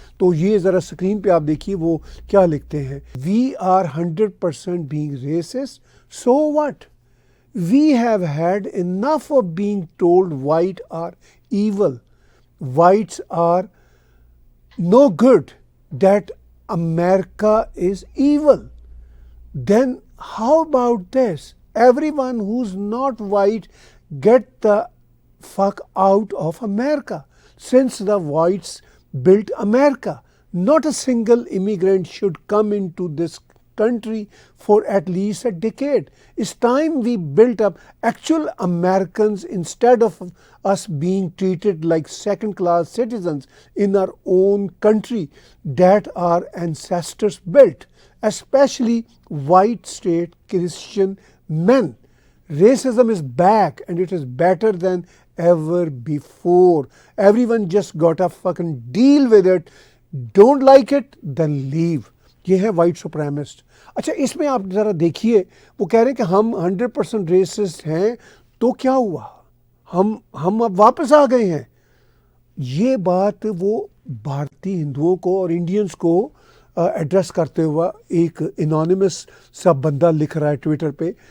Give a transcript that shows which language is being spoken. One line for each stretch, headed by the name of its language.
Urdu: تو یہ ذرا اسکرین پہ آپ دیکھیے وہ کیا لکھتے ہیں:
English: We are 100% being racist, so what? We have had enough of being told white are evil, whites are no good, that America is evil. Then how about this? Everyone who's not white get the fuck out of America. Since the whites built America, not a single immigrant should come into this country for at least a decade. It's time we built up actual Americans instead of us being treated like second-class citizens in our own country that our ancestors built, especially white state Christian men. Racism is back and it is better than ever before. Everyone just got a fucking deal with it. Don't like it, then leave.
Urdu: یہ ہے white سپریمسٹ. اچھا اس میں آپ ذرا دیکھیے, وہ کہہ رہے ہیں کہ ہم 100% ریسسٹ ہیں, تو کیا ہوا, ہم اب واپس آ گئے ہیں. یہ بات وہ بھارتی ہندوؤں کو اور انڈینز کو ایڈریس کرتے ہوا ایک انانیمس سا بندہ لکھ رہا ہے ٹویٹر پہ.